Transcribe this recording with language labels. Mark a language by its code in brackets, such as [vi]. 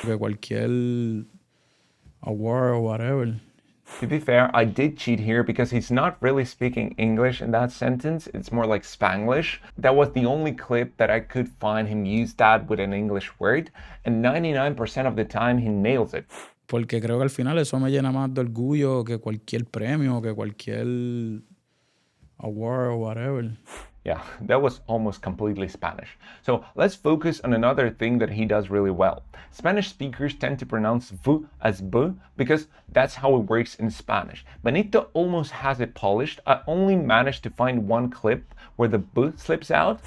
[es] Que cualquier [en] award or whatever. To be fair, I did cheat here because he's not really speaking English in that sentence. It's more like Spanglish. That was the only clip that I could find him use that with an English word, and 99% of the time he nails it. [es] Porque creo que al final eso me llena más de orgullo que cualquier premio, que cualquier [en] award or whatever. Yeah, that was almost completely Spanish. So let's focus on another thing that he does really well. Spanish speakers tend to pronounce V as B because that's how it works in Spanish. Benito almost has it polished. I only managed to find one clip where the B slips out.